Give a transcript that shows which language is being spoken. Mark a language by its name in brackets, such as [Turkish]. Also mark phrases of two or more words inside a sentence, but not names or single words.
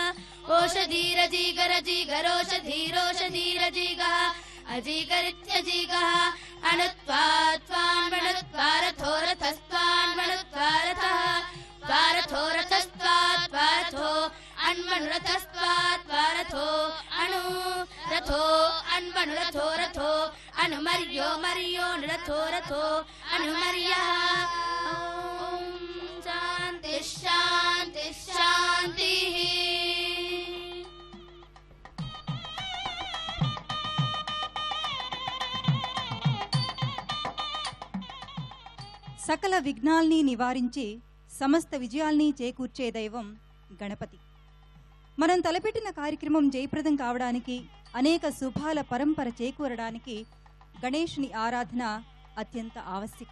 [Sanskrit] ओषधीरजीगरजीगरोषधीरोषधीरजीगः अजीगरित्यजीगः अणुत्वात्वान्मणुत्वारथोरथस्त्वान्मणुत्वारथः त्वारथोरथस्त्वात्वारथो अन्मनुरथस्त्वात्वारथो अणु रथो अन्मनुरथो रथो अनुमर्यो मर्यो नरथो रथो अनुमर्यः ॐ शान्ति शान्ति शान्तिः। [Telugu] సకల విఘ్నాల్ని నివారించి సమస్త విజయాల్ని చేకూర్చే దైవం గణపతి. మనం తలపెట్టిన కార్యక్రమం జయప్రదం కావడానికి అనేక శుభాల పరంపర చేకూరడానికి గణేశుని ఆరాధన అత్యంత ఆవశ్యకం.